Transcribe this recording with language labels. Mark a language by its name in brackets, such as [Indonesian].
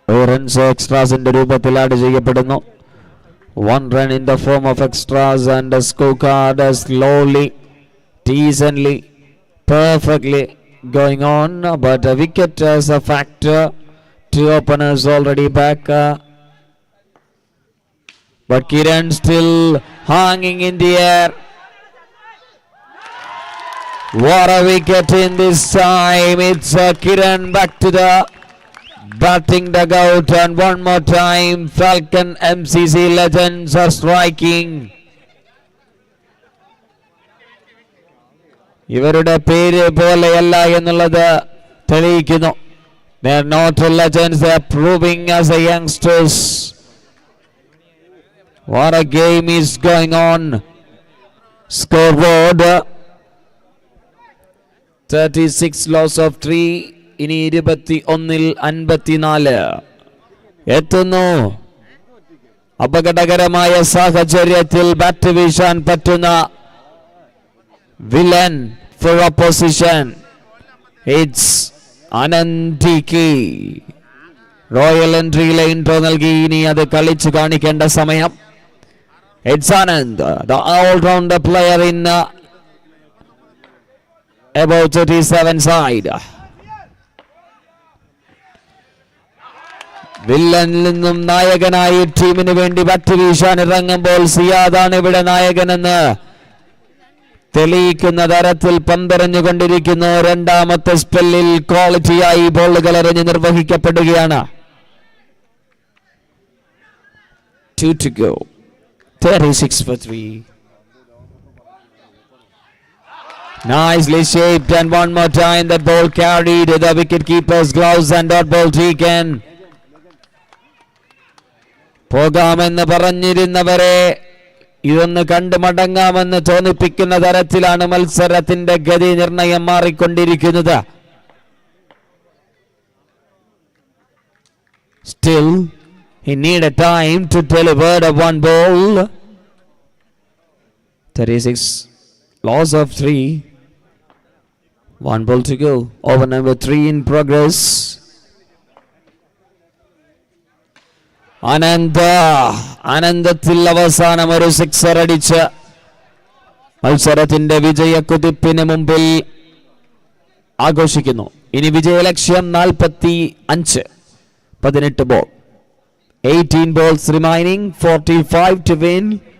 [Malayalam] Runs എക്സ്ട്രാസിന്റെ രൂപത്തിൽ add ചെയ്യപ്പെടുന്നു. [English] 1 run in the form of extras and a scorecard slowly, decently, perfectly going on, but a wicket as a factor. 2 openers already back, but Kiran still hanging in the air. What a wicket in this time. It's Kiran back to the batting dugout, and one more time Falcon MCC Legends are striking. [Malayalam] ഇവരുടെ പേര് പോലെയല്ല എന്നുള്ളത് തെളിയിക്കുന്നു. [English] They are not legends, they are proving as a youngsters. What a game is going on. Scoreboard 36 loss of 3. [Malayalam] ഇനി 21-ൽ 54 എത്തുന്നു. അപകടകരമായ സാഹചര്യത്തിൽ bat വീശാൻ പറ്റുന്ന [English] Villain for opposition. [Malayalam] It's അനന്തിക്ക് royal എൻട്രിയിലെ intro നൽകി. ഇനി അത് കളിച്ചു കാണിക്കേണ്ട സമയം. [English] It's Anand, the all-rounder player in about 37 side. [Malayalam] വില്ലനിൽ നിന്നും നായകനായി ടീമിന് വേണ്ടി ബാറ്റ് വീശാൻ ഇറങ്ങുമ്പോൾ സിയാദാണ് ഇവിടെ നായകനെന്ന് തെളിയിക്കുന്ന തരത്തിൽ പന്തെറിഞ്ഞുകൊണ്ടിരിക്കുന്നു. രണ്ടാമത്തെ സ്പെല്ലിൽ ക്വാളിറ്റിയായി ബോളുകൾ എറിഞ്ഞ് നിർവഹിക്കപ്പെടുകയാണ്. [English] 2 to go. 36 for 3. Nicely shaped, and one more time the ball carried the wicket keeper's gloves and dot ball taken. [Malayalam] പോകാമെന്ന് പറഞ്ഞിരുന്നവരെ ഇതൊന്ന് കണ്ടു മടങ്ങാമെന്ന് തോന്നിപ്പിക്കുന്ന തരത്തിലാണ് മത്സരത്തിന്റെ ഗതി നിർണയം മാറിക്കൊണ്ടിരിക്കുന്നത്. [English] Still, he needed time to deliver the one ball. 36 loss of 3. One ball to go. Over number 3 in progress. [Malayalam] അനന്തത്തിൽ അവസാനം ഒരു സിക്സർ അടിച്ച് മത്സരത്തിന്റെ വിജയക്കുതിപ്പിന് മുമ്പിൽ ആഘോഷിക്കുന്നു. ഇനി വിജയലക്ഷ്യം 45. [English] 18 ball, 18 balls remaining, 45 to win.